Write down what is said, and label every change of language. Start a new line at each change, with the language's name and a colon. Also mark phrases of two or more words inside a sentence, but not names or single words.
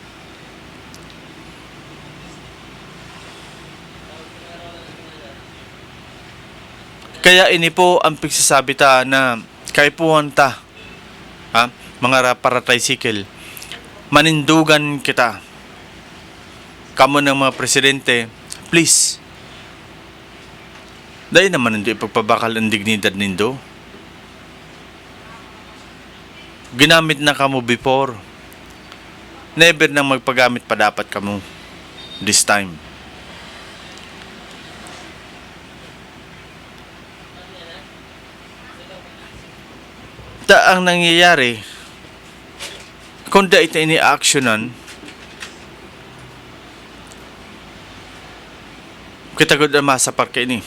Bikol: Kaya ini po ang pagsasabi ta na kaipuhan ta, mga para-tricycle, manindugan kita. Kamo ng mga presidente, please. Dahil naman hindi ipagpabakal ang dignidad nindo. Ginamit na kamo before. Never nang magpagamit pa dapat kamo
English: this time.
Bikol: Ang nangyayari, kung da ito ini-actionan, kita gud ang masapar ka ini.